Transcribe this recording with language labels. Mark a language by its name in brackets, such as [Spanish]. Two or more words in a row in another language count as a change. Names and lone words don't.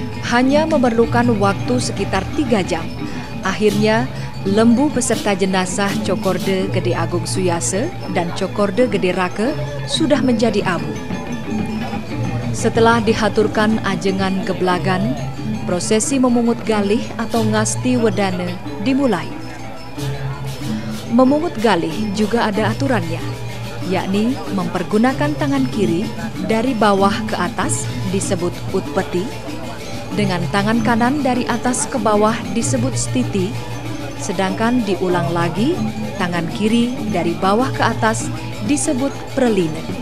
[Indonesian] Hanya memerlukan waktu sekitar 3 jam. Akhirnya, lembu beserta jenazah Cokorde Gede Agung Suyase dan Cokorde Gede Rake sudah menjadi abu. Setelah dihaturkan [Balinese] ajengan geblagan, [Indonesian] prosesi memungut galih atau [Balinese] ngasti wedane [Indonesian] dimulai. Memungut galih juga ada aturannya, yakni mempergunakan tangan kiri dari bawah ke atas disebut utpeti, dengan tangan kanan dari atas ke bawah disebut stiti, sedangkan diulang lagi tangan kiri dari bawah ke atas disebut preline.